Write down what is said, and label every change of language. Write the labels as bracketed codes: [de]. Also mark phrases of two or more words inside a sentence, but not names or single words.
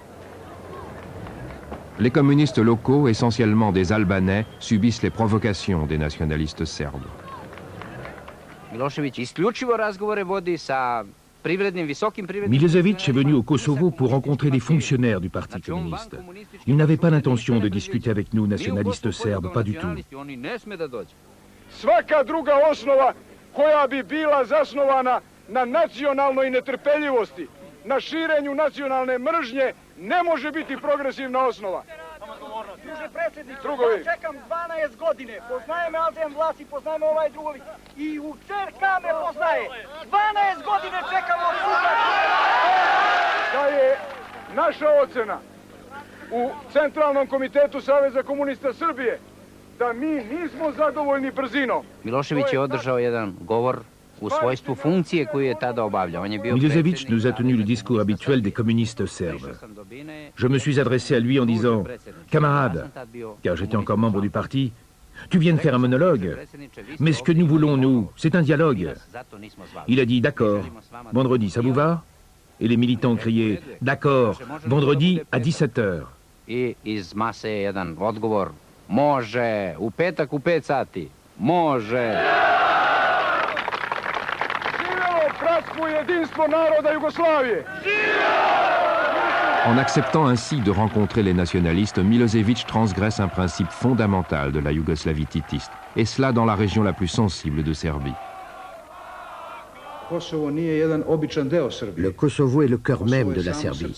[fr] Les communistes locaux, essentiellement des Albanais, subissent les provocations des nationalistes serbes. Milosevic est venu au Kosovo pour rencontrer des fonctionnaires du Parti communiste. Il n'avait pas l'intention de discuter avec nous, nationalistes serbes, pas du tout. [sr] Svaka druga osnova koja bi bila zasnovana na nacionalnoj netrpeljivosti, na širenju nacionalne mržnje, ne može biti progresivna osnova. Druže predsjedniče, ja čekam 12 godine, poznaje me Azem Vlasi, poznaje me ovaj drugovi, i u CRK me poznaje. 12 godine čekamo od sutra. Da je naša ocena u Centralnom komitetu Saveza komunista Srbije da mi nismo zadovoljni brzinom. Milošević je održao jedan govor u svojstvu funkcije koju je tada obavljao. [fr] Milosevic nous a tenu le discours habituel des communistes serbes. Je me suis adressé à lui en disant « Camarade », car j'étais encore membre du parti, « Tu viens de faire un monologue, mais ce que nous voulons, nous, c'est un dialogue. » Il a dit « D'accord, vendredi, ça vous va ?» Et les militants criaient « D'accord, vendredi à 17h. » [sr] I iz mase je jedan odgovor « Može, u petak u 5 sati, može. » bratstvo i jedinstvo naroda Jugoslavije. [fr] En acceptant ainsi de rencontrer les nationalistes, Milosevic transgresse un principe fondamental de la Yougoslavie titiste, et cela dans la région la plus sensible de Serbie. Le Kosovo est le cœur même de la Serbie.